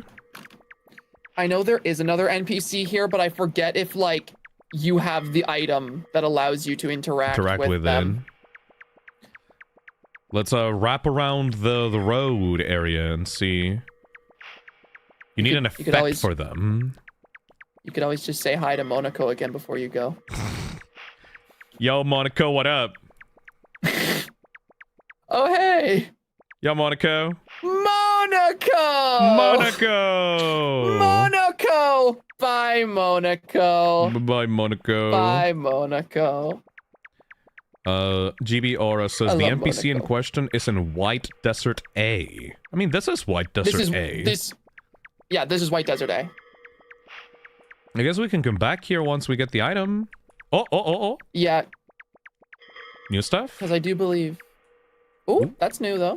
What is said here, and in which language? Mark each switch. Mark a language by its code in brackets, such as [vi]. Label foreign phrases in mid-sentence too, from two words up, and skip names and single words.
[en] I know there is another NPC here, but I forget if, like, you have the item that allows you to interact with them. Let's wrap around the road area and see. You need an effect for them. You could always just say hi to Monoko again before you go. Yo, Monoko, what up? Oh, hey! Yo, Monoko. Monoko! Monoko! Bye, Monoko. Bye, Monoko. Bye, Monoko. GB Aura says the NPC Monoko in question is in White Desert A. I mean, this is White Desert A. Yeah, this is White Desert A. I guess we can come back here once we get the item. Oh. Yeah. New stuff? Because I do believe... Ooh, that's new, though.